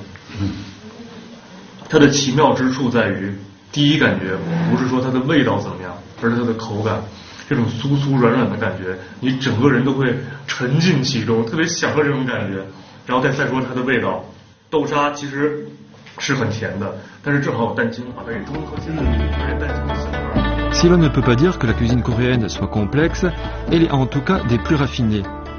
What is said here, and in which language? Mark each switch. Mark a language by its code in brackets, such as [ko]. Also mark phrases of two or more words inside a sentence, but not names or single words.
[zh] 它的奇妙之处在于，第一感觉不是说它的味道怎么样，而是它的口感，这种酥酥软软的感觉，你整个人都会沉浸其中，特别享受这种感觉。然后再说它的味道，豆沙其实是很甜的，但是正好有蛋清把它给中和起来，而且蛋清的香味。 [fr] Si l'on ne peut pas dire que la cuisine coréenne soit complexe, elle est en tout cas des plus raffinées.